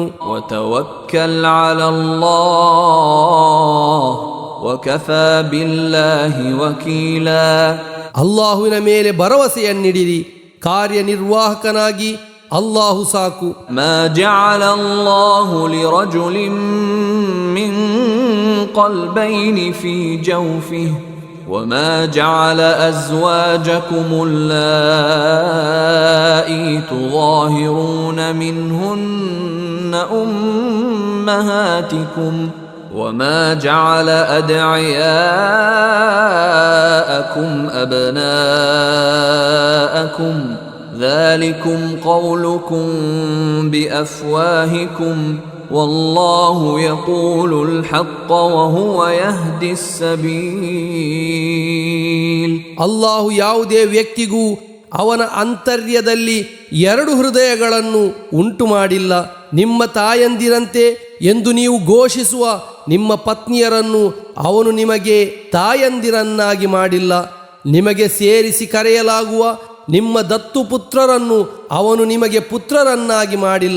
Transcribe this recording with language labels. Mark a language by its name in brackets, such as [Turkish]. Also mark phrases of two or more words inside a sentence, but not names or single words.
[Arabic] وتوكل على الله وكفى بالله وكيلا. [Kannada] ಅಲ್ಲಾಹುವಿನ ಮೇಲೆ ಭರವಸೆಯನ್ನಿಡಿರಿ, ಕಾರ್ಯನಿರ್ವಾಹಕನಾಗಿ ಅಲ್ಲಾಹು ಸಾಕು. [Arabic] ما جعل الله لرجل من قلبين في جوفه وما جعل أزواجكم اللائي تظاهرون منهن أمهاتكم وما جعل أدعياءكم أبناءكم ذلكم قولكم بأفواهكم والله يقول الحق وهو يهدي السبيل. [Kannada] ಅಲ್ಲಾಹು ಯಾವುದೇ ವ್ಯಕ್ತಿಗೂ ಅವನ ಅಂತರ್ಯದಲ್ಲಿ ಎರಡು ಹೃದಯಗಳನ್ನು ಉಂಟು ಮಾಡಿಲ್ಲ. ನಿಮ್ಮ ತಾಯಂದಿರಂತೆ ಎಂದು ನೀವು ಘೋಷಿಸುವ ನಿಮ್ಮ ಪತ್ನಿಯರನ್ನು ಅವನು ನಿಮಗೆ ತಾಯಂದಿರನ್ನಾಗಿ ಮಾಡಿಲ್ಲ. ನಿಮಗೆ ಸೇರಿಸಿ ಕರೆಯಲಾಗುವ ನಿಮ್ಮ ದತ್ತು ಪುತ್ರರನ್ನು ಅವನು ನಿಮಗೆ ಪುತ್ರರನ್ನಾಗಿ ಮಾಡಿಲ್ಲ.